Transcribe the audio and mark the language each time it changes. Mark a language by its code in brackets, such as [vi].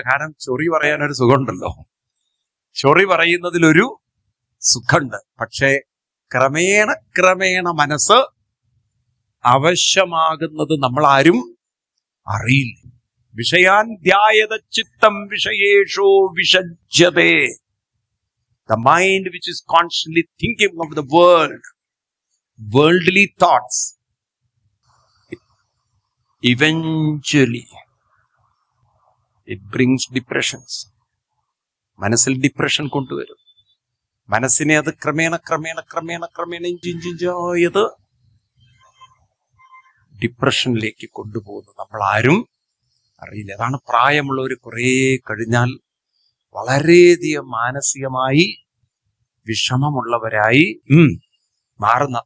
[ml] കാരണം ചൊറി പറയാനൊരു സുഖമുണ്ടല്ലോ. ചൊറി പറയുന്നതിലൊരു സുഖമുണ്ട്. പക്ഷേ ക്രമേണ മനസ്സ് അവശ്യമാകുന്നത് നമ്മൾ ആരും അറിയില്ല. [sa] വിഷയാൻ ധ്യായത ചിത്തം വിഷയേഷോ വിഷജ്യതേ. [en] The mind which is constantly thinking of the world, worldly thoughts, eventually it brings depressions. [ml] മനസ്സിൽ ഡിപ്രഷൻ കൊണ്ടുവരും. മനസ്സിനെ അത് ക്രമേണ ഇഞ്ചിഞ്ചായത് ഡിപ്രഷനിലേക്ക് കൊണ്ടുപോകുന്നു. നമ്മൾ ആരും അറിയില്ല. അതാണ് പ്രായമുള്ളവർ കുറെ കഴിഞ്ഞാൽ വളരെയധികം മാനസികമായി വിഷമമുള്ളവരായി മാറുന്ന.